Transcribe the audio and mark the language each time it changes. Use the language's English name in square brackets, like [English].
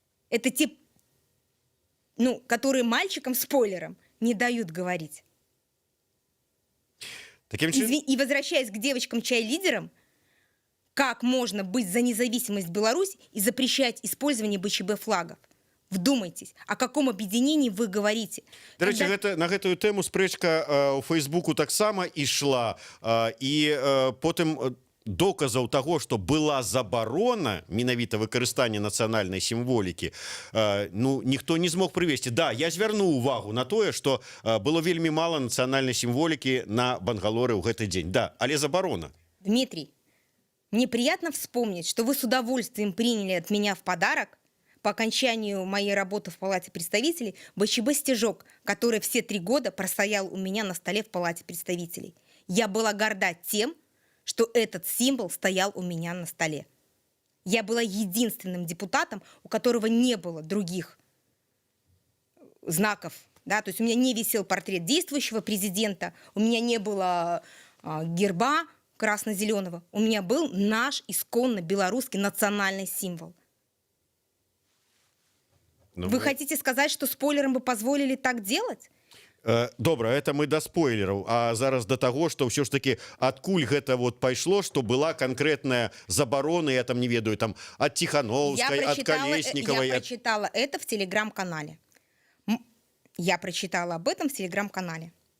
[Russian] Это те, которые мальчикам-спойлерам не дают говорить. И возвращаясь к девочкам-чай-лидерам, как можно быть за независимость Беларуси и запрещать использование БЧБ-флагов? Вдумайтесь, о каком объединении вы говорите. [Belarusian] Дарэчы, на гэтую тэму спрэчка у Фейсбуку таксама ішла, і потым доказаў таго, што была забарона менавіта выкарыстання нацыянальнай сімволікі, ніхто не змог прывесці. Да, я звярну увагу на тое, што было вельмі мала нацыянальнай сімволікі на Бангалоры ў гэты дзень. Да, але забарона. [Russian] Дмитрий, мне приятно вспомнить, что вы с удовольствием приняли от меня в подарок по окончанию моей работы в Палате представителей БЧБ-стежок, который все 3 года простоял у меня на столе в Палате представителей. Я была горда тем, что этот символ стоял у меня на столе. Я была единственным депутатом, у которого не было других знаков. Да? То есть у меня не висел портрет действующего президента, у меня не было герба красно-зеленого, у меня был наш исконно белорусский национальный символ. Вы хотите сказать, что спойлерам бы позволили так делать? [Belarusian] Добра, это мы да спойлераў, а зараз да таго, што ўсё ж таки адкуль гэта вот пайшло, што была канкрэтная забарона, я там не ведаю, там ад Тихановскай, ад Колесниковой. [Russian] Я прочитала это в телеграм-канале. Я прочитала об этом в телеграм-канале.